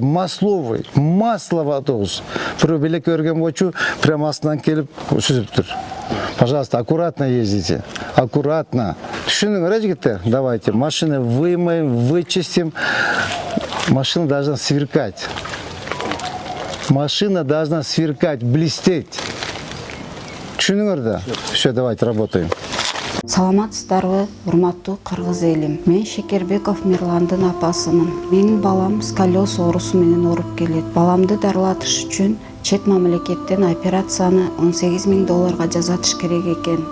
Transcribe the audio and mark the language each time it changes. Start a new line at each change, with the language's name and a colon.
Russian: Масловый, масло водовоз.
Kyrgyz: Бирөө белекке өргөн болчу,
Russian: прямо
Kyrgyz: астынан келип сүзүптүр.
Russian: Пожалуйста, аккуратно ездите. Аккуратно.
Kyrgyz: Түшүндүңөр, жигиттер?
Russian: Давайте, машины вымоем, вычистим. Машина должна сверкать. Машина должна сверкать, блестеть.
Kyrgyz: Түшүнүңөр да?
Russian: Все, давайте работаем.
Kyrgyz: Саламатсыздарбы, урматтуу кыргыз элим. Мен Шекербеков Мирландын апасымын. Менин балам сколиоз оорусу менен ооруп келет. Баламды дарылатыш үчүн чет мамлекеттен операцияны $18,000 жасатыш керек экен.